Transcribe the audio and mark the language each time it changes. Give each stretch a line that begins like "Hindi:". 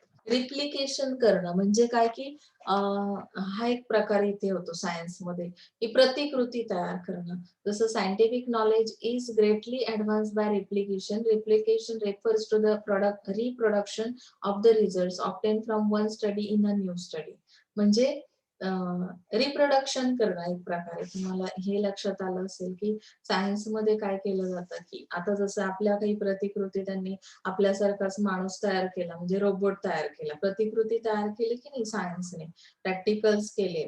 Marathi: Replication करणं म्हणजे काय की हा एक प्रकार इथे होतो सायन्समध्ये की प्रतिकृती तयार करणं.
English: जसं scientific knowledge is greatly advance by replication. Replication refers to the product reproduction of the results obtain from one study in a new study.
Marathi: म्हणजे रिप्रोडक्शन करणं एक प्रकारे. तुम्हाला हे लक्षात आलं असेल की सायन्समध्ये काय केलं जातं की आता जसं आपल्या काही प्रतिकृती त्यांनी आपल्यासारखाच माणूस तयार केला म्हणजे रोबोट तयार केला. प्रतिकृती तयार केली की नाही सायन्सने. प्रॅक्टिकल्स केले.